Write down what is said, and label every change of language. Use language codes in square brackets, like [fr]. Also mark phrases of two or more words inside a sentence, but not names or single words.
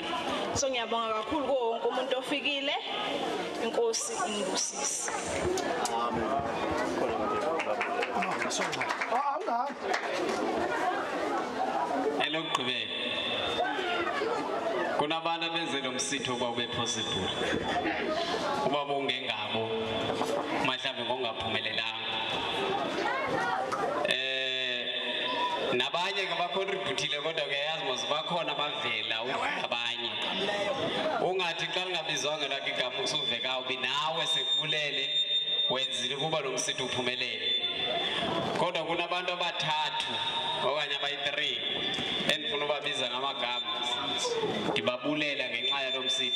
[zu] So ngiyabonga kakhulu kuwo wonke umuntu ofikile. Inkosi inibusise. Amen. [xh] Elokugqibela kunabantu abenze lo msitho kwa ube possible uba bongengabo mhlawumbe ngongaphumelelanga nabanye ngabacontributile kodwa ke yazi mos bakhona bavela abanye ungathi xa ngabizwanga lakhe igama usuveka ubi nawe sekulele wenzile kuba lo msitho uphumelele kodwa kunabantu abathathu okanye abayi3 endifuna ubabiza ngamagama ndibabulela ngenxa yalo msitho.